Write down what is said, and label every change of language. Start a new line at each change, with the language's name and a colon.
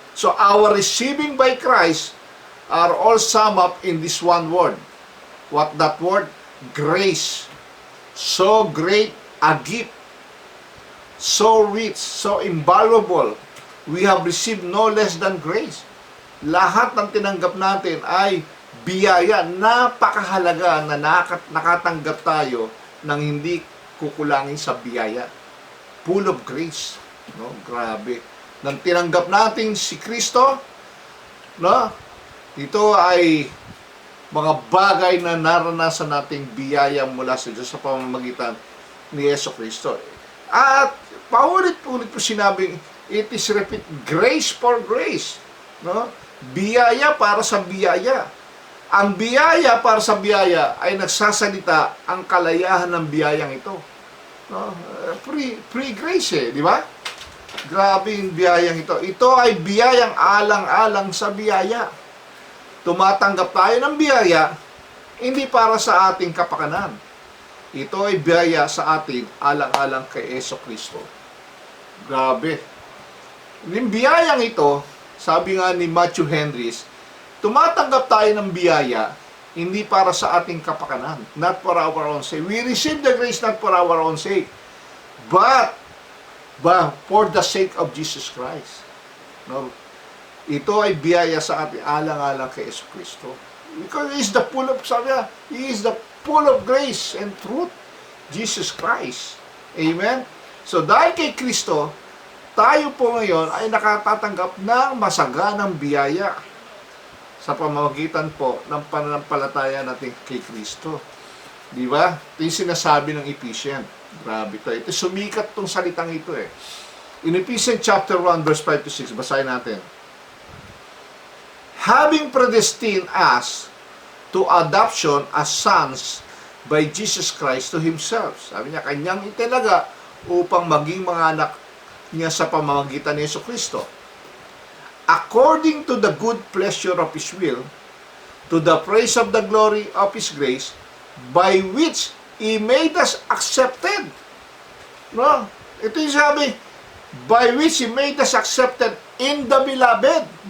English: So our receiving by Christ are all summed up in this one word. What that word? Grace. So great a gift, so rich, so invaluable. We have received no less than grace.
Filipino: Lahat ng tinanggap natin ay biyaya, napakahalaga na nakatanggap tayo ng hindi kukulangin sa biyaya.
English: Full of grace.
Filipino: No? Grabe. Nang tinanggap natin si Kristo, no? Ito ay mga bagay na naranasan nating biyaya mula sa Diyos sa pamamagitan ni Yeso Kristo. At paulit-ulit po sinabing,
English: it is repeat, grace for grace.
Filipino: No? Biyaya para sa biyaya. Ang biyaya para sa biyaya ay nagsasalita ang kalayahan ng biyayang ito. No?
English: Free grace
Filipino: di ba? Grabe yung biyayang ito. Ito ay biyayang alang-alang sa biyaya. Tumatanggap tayo ng biyaya, hindi para sa ating kapakanan. Ito ay biyaya sa atin, alang-alang kay Yeso Kristo. Grabe. Yung biyayang ito, sabi nga ni Matthew Henrys, tumatanggap tayo ng biyaya, hindi para sa ating kapakanan,
English: not for our own sake. We receive the grace not for our own sake, but for the sake of Jesus Christ.
Filipino: No? Ito ay biyaya sa ating alang-alang kay Yesu Kristo.
English: Because He is the full of,
Filipino: sabi niya,
English: He is the full of grace and truth. Jesus Christ. Amen?
Filipino: So dahil kay Kristo, tayo po ngayon ay nakatatanggap ng masaganang biyaya sa pamamagitan po ng pananampalataya natin kay Kristo. Di ba? Ito yung sinasabi ng Ephesians. Grabe ito. Ito sumikat tong salitang ito
English: In Ephesians chapter 1 verse 5 to 6,
Filipino: basahin natin.
English: Having predestined us to adoption as sons by Jesus Christ to Himself.
Filipino: Sabi niya, kanyang italaga upang maging mga anak niya sa pamamagitan ni Yesu Kristo.
English: According to the good pleasure of His will, to the praise of the glory of His grace, by which He made us accepted. No?
Filipino: Ito yung sabi,
English: by which He made us accepted in the beloved.